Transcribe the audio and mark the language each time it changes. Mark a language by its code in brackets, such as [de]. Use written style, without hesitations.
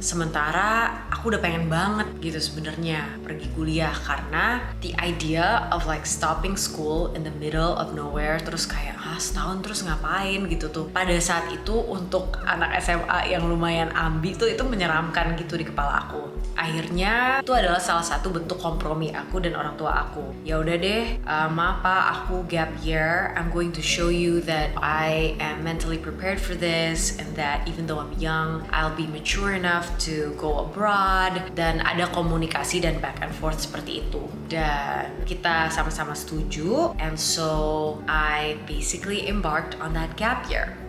[id] Sementara aku udah pengen banget gitu sebenarnya pergi kuliah karena [en] the idea of like stopping school in the middle of nowhere [id] terus kayak setahun terus ngapain gitu tuh. Pada saat itu untuk anak SMA yang lumayan ambi tuh itu menyeramkan gitu di kepala aku. Akhirnya itu adalah salah satu bentuk kompromi aku dan orang tua aku. Ya udah deh, maaf Pak, aku gap year. [en] I'm going to show you that I am mentally prepared for this and that even though I'm young, I'll be mature enough to go abroad. [id] Dan ada komunikasi dan [en] back and forth [id] seperti itu. Dan kita sama-sama setuju. [en] And so I basically embarked on that gap year.